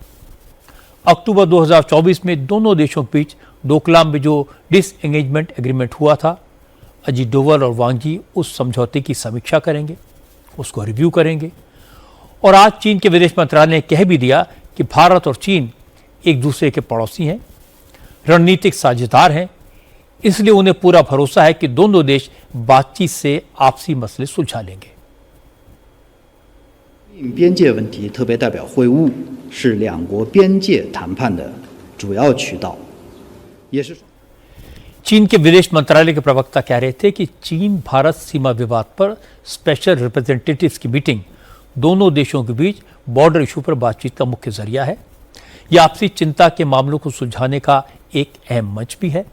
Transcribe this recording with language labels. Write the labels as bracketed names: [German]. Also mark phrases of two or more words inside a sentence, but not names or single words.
[Hindi] अक्टूबर 2024 में दोनों देशों के बीच डोकलाम में जो [English] disengagement agreement [Hindi] हुआ था, अजित डोवल और वांग यी उस समझौते की समीक्षा करेंगे, उसको रिव्यू करेंगे। और आज चीन के विदेश मंत्रालय ने कह भी दिया कि भारत और चीन एक दूसरे के पड़ोसी हैं, रणनीतिक साझेदार हैं, इसलिए उन्हें पूरा भरोसा है कि दोनों देश बातचीत से आपसी मसले सुलझा लेंगे। [Chinese] 边界问题特别代表会晤是两国边界谈判的主要渠道，也是 [Hindi] चीन के विदेश मंत्रालय के प्रवक्ता कह रहे थे कि चीन भारत सीमा विवाद पर [English] special representatives [Hindi] की मीटिंग दोनों देशों के बीच [English] border issue [Hindi] पर बातचीत का मुख्य जरिया है। यह आपसी चिंता के मामलों को सुलझाने का एक अहम मंच भी है।